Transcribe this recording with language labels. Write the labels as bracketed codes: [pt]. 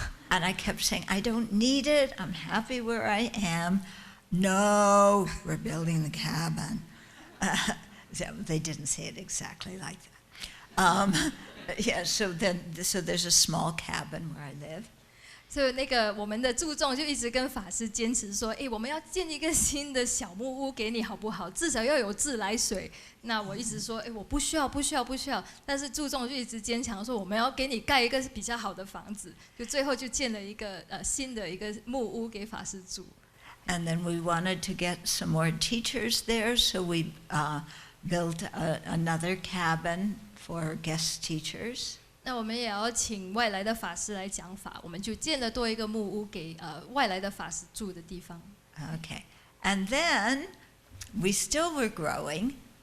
[en] And I kept saying, I don't need it. I'm happy where I am. No, we're building the cabin. So they didn't say it exactly like that. Yeah, so there's a small cabin where I live. [zh] 所以那个我们的注重就一直跟法师坚持说，我们要建一个新的小木屋给你好不好？至少要有自来水。那我一直说，我不需要。但是注重就一直坚强说，我们要给你盖一个比较好的房子。就最后就建了一个新的一个木屋给法师住。 [en] And then we wanted to get some more teachers there, so we built another cabin for guest teachers. [zh] 那我们也要请外来的法师来讲法，我们就建了多一个木屋给外来的法师住的地方。 [en] Okay, and then we still were growing.